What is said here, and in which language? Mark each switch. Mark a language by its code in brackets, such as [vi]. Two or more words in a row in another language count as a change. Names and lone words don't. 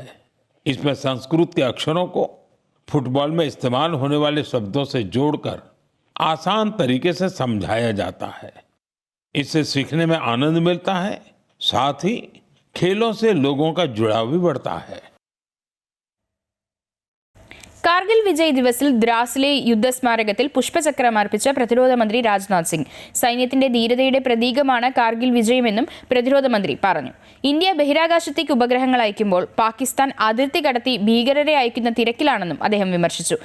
[hi] इसमें संस्कृत के अक्षरों को फुटबॉल में इस्तेमाल होने वाले शब्दों से जोड़कर आसान तरीके से समझाया जाता है. इससे सीखने में आनंद मिलता है, साथ ही खेलों से लोगों का जुड़ाव भी बढ़ता है. [ml] കാർഗിൽ വിജയ് ദിവസിൽ ദ്രാസിലെ യുദ്ധസ്മാരകത്തിൽ പുഷ്പചക്രം അർപ്പിച്ച പ്രതിരോധ മന്ത്രി രാജ്നാഥ് സിംഗ്. സൈന്യത്തിന്റെ ധീരതയുടെ പ്രതീകമാണ് കാർഗിൽ വിജയമെന്നും പ്രതിരോധ മന്ത്രി പറഞ്ഞു. ഇന്ത്യ ബഹിരാകാശത്തേക്ക് ഉപഗ്രഹങ്ങൾ അയക്കുമ്പോൾ പാകിസ്ഥാൻ അതിർത്തി കടത്തി ഭീകരരെ അയക്കുന്ന തിരക്കിലാണെന്നും അദ്ദേഹം വിമർശിച്ചു.